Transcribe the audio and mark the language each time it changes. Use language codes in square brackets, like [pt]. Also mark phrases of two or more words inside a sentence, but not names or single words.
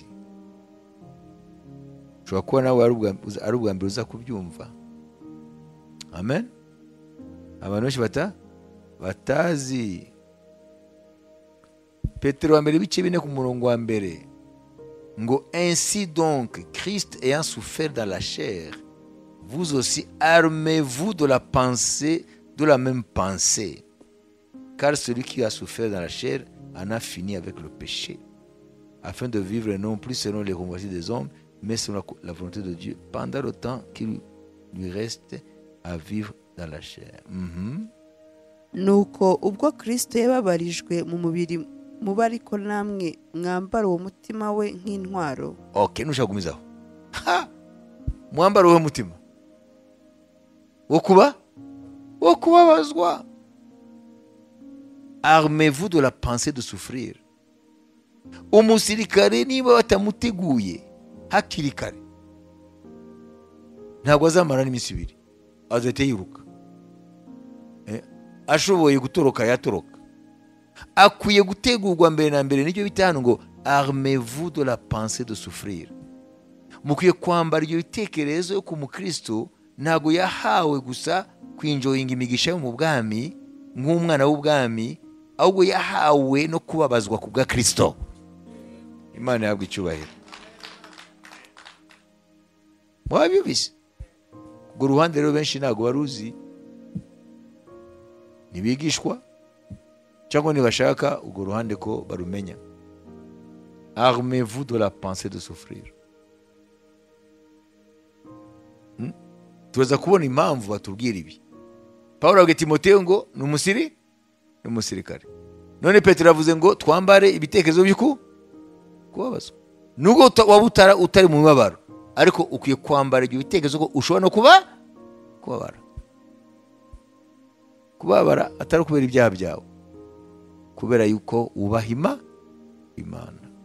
[rw] Ushobora kuba nawe ari ubwa mbere uza kubyumva. Amen. Abantu benshi batazi. Petero wa mbere ibice 4 ku murongo wa mbere ngo [fr] ainsi donc Christ ayant souffert dans la chair, vous aussi armez-vous de la pensée, de la même pensée, car celui qui a souffert dans la chair en a fini avec le péché, afin de vivre non plus selon les convoitises des hommes, mais selon la volonté de Dieu, pendant le temps qu'il lui reste à vivre dans la chair. [rw] Nuko ubwo Kristo yababarijwe mu mubiri muba ariko namwe mwambara uwo mutima we nk'intwaro. Okay, nushaka gumizaho. Mwambara uwo mutima wo kubabazwa. [fr] Armez-vous de la pensée de souffrir. [rw] Umusirikare niba batamuteguye hakiri kare, ntabwo azamara n'iminsi ibiri azahita yiruka. Ashoboye gutoroka yatoroka. Akwiye gutegurwa mbere na mbere. Nicyo bita hano ngo [fr] armez-vous de la pensée de souffrir. [rw] Mukwiye kwambara ibyo bitekerezo yo ku mukristo. Ntabwo yahawe gusa kwinjoyinga imigisha yo mu bwami nk'umwana w'ubwami, ahubwo yahawe no kubabazwa ku bwa Kristo. Imana yabwe icyubahiro. Mwabibise ubwo ruhande rero benshi ntabwo baruzi, ntibigishwa, cyangwa ntibashaka urwo ruhande ko barumenya. [fr] Armez-vous de la pensée de souffrir. [rw] Tuza kubona impamvu batubwira ibi. Pawulo abwira Timoteyo ngo ni umusirikare. None Petero avuze ngo twambare ibitekerezo kubabazwa. Nubwo waba utari mu mibabaro, ariko ukwiye kwambara ibyo bitekerezo ko ushobora no kubabara atari kubera ibyaha byawe, kubera yuko wubaha Imana.